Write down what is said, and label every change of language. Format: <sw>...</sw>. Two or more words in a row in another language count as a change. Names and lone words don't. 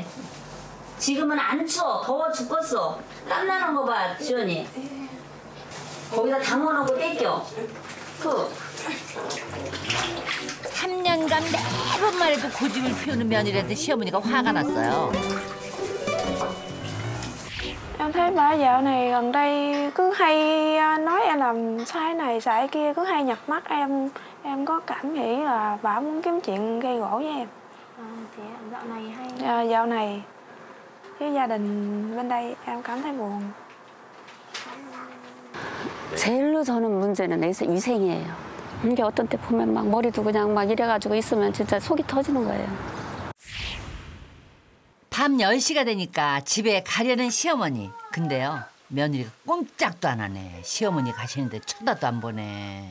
<ko>지금은 안 추워. 더워 죽겠어. 땀나는 거 봐 지연이. 거기다 담아놓고 떼껴. 3년간 매번 말해도 고집을 피우는 며느리한테 시어머니가 화가 났어요.</ko> <vi>Em thấy bà dạo này gần đây cứ hay nói em làm sai này sai kia, cứ hay nhập mắt em. Em có cảm nghĩ là bà muốn kiếm chuyện gây gổ với em. Thì dạo này hay. Dạo này với gia đình bên đây em cảm thấy buồn.</vi> <ko>제일로 저는 문제는 위생이에요. 이게 어떤 때 보면 막 머리도 그냥 막 이래가지고 있으면 진짜 속이 터지는 거예요. 밤 10시가 되니까 집에 가려는 시어머니. 근데요 며느리가 꼼짝도 안 하네. 시어머니 가시는데 쳐다도 안 보네.</ko>